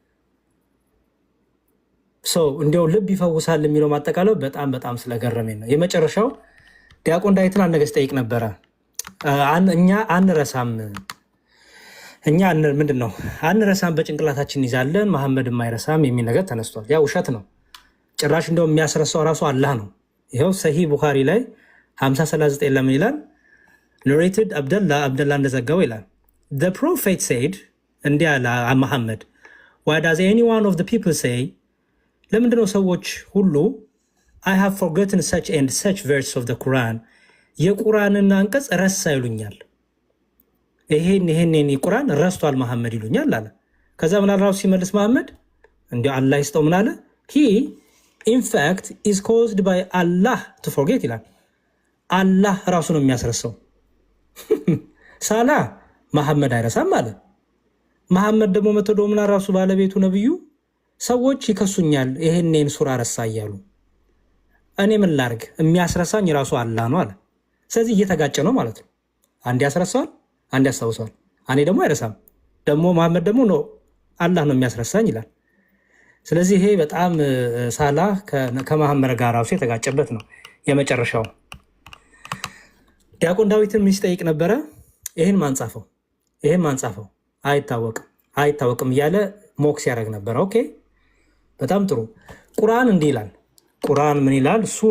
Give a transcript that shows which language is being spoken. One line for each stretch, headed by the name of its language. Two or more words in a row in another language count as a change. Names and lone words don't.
Amharic: ሰው እንዲያው ልብ ይፈውሳል የሚለው ማጠቃለው በጣም ስለገረመኝ ነው። የመጨረሻው ዲያቆን ዳዊትን አንድ ነገር ስጠይቅ ነበረ። እኛ አንረሳም፣ ምንድን ነው አንረሳም፣ በጭንቅላታችን ይዛለን፣ መሐመድም አይረሳም የሚል ነገር ተነስቷል። ያ ውሸት ነው። ጭራሽ እንደው የሚያስረሳው ራሱ አላህ ነው። ይኸው ሰሂህ ቡኻሪ ላይ 5039 ለምን ይላል? ኖሬትድ አብደላ እንደዘገበው ይላል
English: the prophet said
Amharic: እንዲህ አለ መሐመድ
English: why does any one of the people say
Amharic: ለምንድነው ሰዎች ሁሉ
English: I have forgotten such and such verse of the Quran
Amharic: የቁርአንን አንቀጽ ረሳ ይሉኛል። ይሄን ቁርአን ረስቷል መሐመድ ይሉኛል አለ። ከዛ ምን አለ ራሱ ሲመልስ መሐመድ እንዲሁ አላህ ይስጠው ምን አለ?
English: he in fact is caused by Allah to forget
Amharic: ይላል። አላህ ራሱ ነው የሚያስረሳው። ሳላ መሐመድ አይረሳም አለ። መሐመድ ደግሞ መተዶ ምን ራሱ ባለቤቱ ነብዩ ሰዎች ይከሱኛል ይሄንን ሱራ ረሳ እያሉ እኔ ምን ላርግ? የሚያስረሳኝ ራሱ አላህ ነው አለ። ስለዚህ እየተጋጨ ነው ማለት ነው። አንድ ያስረሳዋል፣ አንድ ያስታውሰዋል። እኔ ደግሞ አይረሳም፣ ደግሞ መሐመድ ደግሞ ነው አላህ ነው የሚያስረሳኝ ይላል። ስለዚህ ይሄ በጣም ሳላህ ከመሐመድ ጋር ራሱ የተጋጨበት ነው። የመጨረሻው ዲያቆን ዳዊትን ሚስጠይቅ ነበረ። ይሄን ማንጻፈው አይታወቅም እያለ ሞክስ ያደርግ ነበረ። ኦኬ በጣም ጥሩ። ቁርአን እንዲህ ይላል። ቁርአን ምን ይላል?